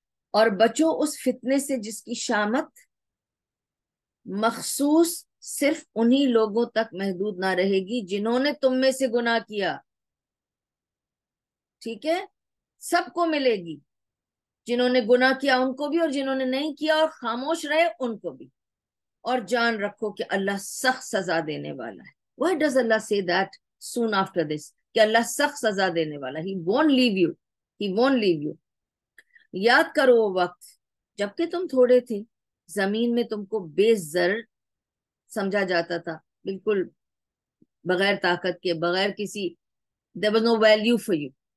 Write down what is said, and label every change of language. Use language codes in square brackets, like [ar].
[ur] اور بچو اس فتنے سے جس کی شامت مخصوص صرف انہی لوگوں تک محدود نہ رہے گی جنہوں نے تم میں سے گناہ کیا. ٹھیک ہے, سب کو ملے گی, جنہوں نے گناہ کیا ان کو بھی, اور جنہوں نے نہیں کیا اور خاموش رہے ان کو بھی. اور جان رکھو کہ اللہ سخت سزا دینے والا ہے. [en] Why does Allah say that soon after this? [ur] کہ اللہ سخت سزا دینے والا. [en] He won't leave you. He won't leave you. [ur] یاد کرو وہ وقت جبکہ تم تھوڑے تھے, زمین میں تم کو بے زر سمجھا جاتا تھا, بالکل بغیر طاقت کے, بغیر کسی, [en] there was no value for you.